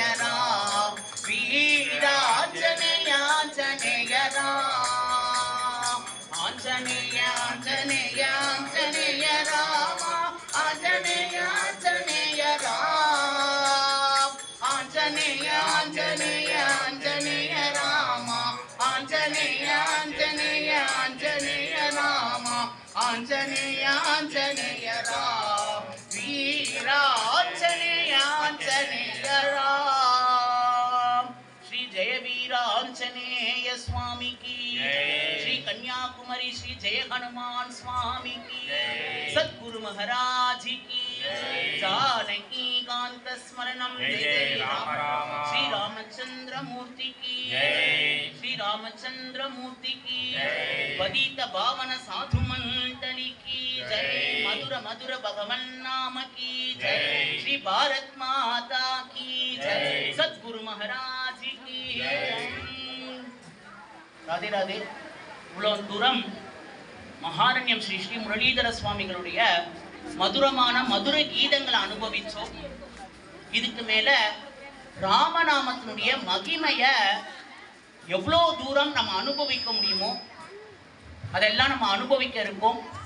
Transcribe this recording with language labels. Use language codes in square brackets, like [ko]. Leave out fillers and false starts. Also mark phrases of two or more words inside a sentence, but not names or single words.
[ta] ராம் வீர ஆஞ்சநேய ஆஞ்சநேய ராம் ஆஞ்சநேய ஆஞ்சநேய ஆஞ்சநேய ராம ஆஞ்சநேய ஆஞ்சநேய ராம் ஆஞ்சநேய ஆஞ்சநேய ஆஞ்சநேய ராம ஆஞ்சநேய ஆஞ்சநேய ஆஞ்சநேய ராம ஆஞ்சநேய ஆஞ்சநேய ராம் வீர ஆஞ்சநேய ஆஞ்சநேய [hi] राम श्री जय वीर आंजनेय स्वामी की श्री कन्याकुमारी श्री जय हनुमान स्वामी की सद्गुरु महाराज की जानकी कांत स्मरणम जय राम राम श्री रामचंद्र मूर्ति की श्री रामचंद्र मूर्ति की पतित पावन साधु मंडली की जय मधुर मधुर भगवन नाम की जय श्री भारत माता की जय सद्गुरु महाराज की राधे राधे [ta] இவ்வளவு தூரம் மகாரண்யம் ஸ்ரீ ஸ்ரீ முரளீதர சுவாமிகளுடைய மதுரமான மதுர கீதங்களை அனுபவிச்சோம். இதுக்கு மேல ராமநாமத்தினுடைய மகிமைய எவ்வளவு தூரம் நம்ம அனுபவிக்க முடியுமோ அதெல்லாம் நம்ம அனுபவிக்க இருக்கோம்.